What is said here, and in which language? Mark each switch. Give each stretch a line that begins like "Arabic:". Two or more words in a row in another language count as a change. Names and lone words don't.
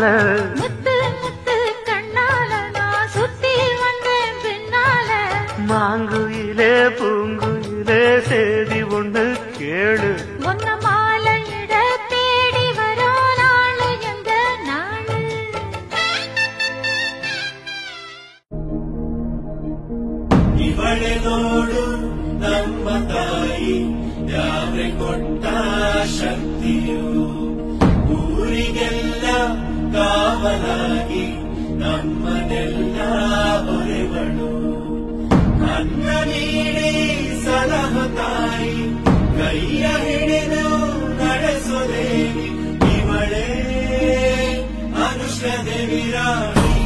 Tamil: முத்து முத்து கண்ணால நான் சுத்தி வந்தேன் பின்னால மாங்குயிலே பூங்குயிலே சேதி ஒன்று கேளு ஒன்ன மாலையிட தேடி வரும் நாளு எந்த நாளு
Kannada: ಇವಳೆ ನೋಡು ನಮ್ಮ ತಾಯಿ ಯಾವ್ರೆ ಕೊಟ್ಟ ಶಕ್ತಿಯು ಊರಿಗೆಲ್ಲ ಕಾವಲಾಗಿ ನಮ್ಮನೆಲ್ಲ ಹೊರೆವಳು ಅನ್ನ ನೀಡಿ ಸಲಹ ತಾಯಿ ಕೈಯ ಹಿಡಿದು ನಡೆಸೋದೇವಿ ಇವಳೇ ಅನುಷ್ಠದೇವಿ ರಾಣಿ